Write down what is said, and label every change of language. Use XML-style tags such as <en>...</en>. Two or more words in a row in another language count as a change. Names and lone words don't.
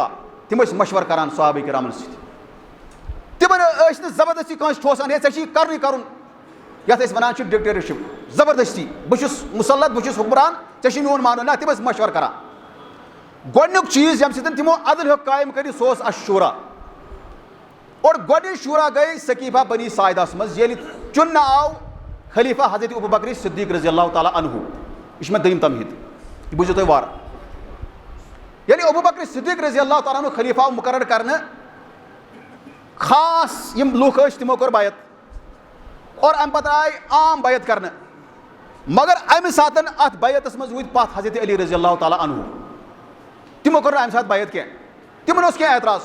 <ks>تِم ٲسۍ مشور کران صحابہ کرامن سۭتۍ. تِمن ٲسۍ نہٕ زبردستی کٲنٛسہِ ٹھوسان ہے ژےٚ چھُے کرنُے کرُن یتھ أسۍ ونان چھِ ڈکٹیٹرشپ زبردستی بہٕ چھُس مُسلط بہٕ چھُس حُکمران ژےٚ چھُے میون مانُن. نہ تِم ٲسۍ مشور کران. گۄڈنیُک چیٖز ییٚمہِ سۭتۍ تِمو عدل ہیوٚک قٲیِم کٔرِتھ سُہ اوس اشوٗرا. اور گۄڈنِچ شوٗرا گٔے سقیٖفہ بنی ساعدہس منٛز ییٚلہِ چُننہٕ آو خلیفہ حضرت ابو بکر صدیق</ks> <ar>رضی اللہ تعالیٰ عنہ.</ar> <ks>یہ چھِ مےٚ دوٚیِم تمہیٖد, یہِ بوٗزِو تُہۍ وارٕ. ییٚلہِ ابو بکر صدیق</ks> <ar>رضی اللہ تعالیٰ عنہ</ar> <ks>خلیفہ آو مُقرر کرنہٕ, خاص یِم لُکھ ٲسۍ تِمو کوٚر بیعت اور اَمہِ پتہٕ آے عام بیعت کرنہٕ. مگر اَمہِ ساتہٕ اَتھ بیعتس منٛز روٗدۍ پتھ حضرت علی</ks> <ar>رضی اللہ تعالیٰ عنہ.</ar> <ks>تِمو کوٚر نہٕ اَمہِ ساتہٕ بیعت کینٛہہ, تِمن اوس کینٛہہ اعتراض.</ks>